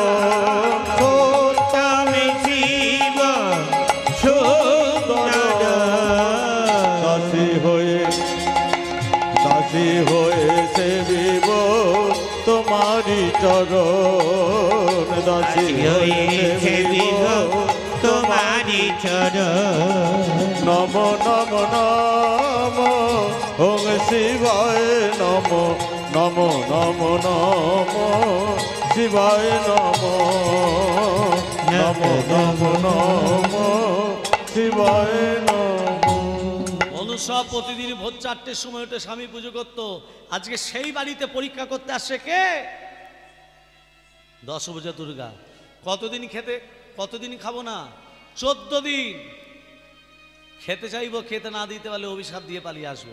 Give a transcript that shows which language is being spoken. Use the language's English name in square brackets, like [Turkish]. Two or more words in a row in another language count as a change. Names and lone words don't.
[Bangla] সত্যম শিব সুন্দর, দাসী হয়েছে বিব তোমারি চরণ, দাসী হয়েছে বিব তোমারি চরণ। [Sanskrit] নম নম নম ওম শিবায় নম, নম নম নম শিবায় নম, নম নম নম শিবায় নম। [Bangla] অনুষা প্রতিদিন ভোর 4টের সময় উঠে স্বামী পুজো করত। আজকে সেই বাড়িতে পরীক্ষা করতে আসছে কে? দশভুজা দুর্গা। কতদিন খাবো না? 14 দিন খেতে চাইবো, খেতে না দিতে পারলে অভিশাপ দিয়ে পালিয়ে আসবো।